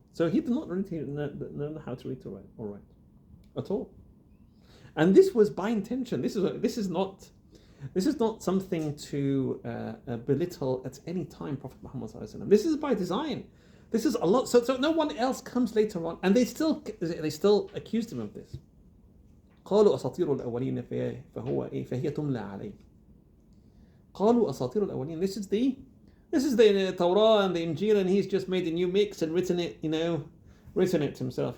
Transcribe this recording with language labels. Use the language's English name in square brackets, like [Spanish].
[English] So he did not really know how to read or write at all. And this was by intention. This is not something to belittle at any time Prophet Muhammad ﷺ. This is by design. This is a lot. So no one else comes later on, and they still accused him of this. [Arabic] قالوا أساطير الأولين فهي تملى عليه. قالوا أساطير الأولين. [English] This is the Torah and the Injil, and he's just made a new mix and written it himself.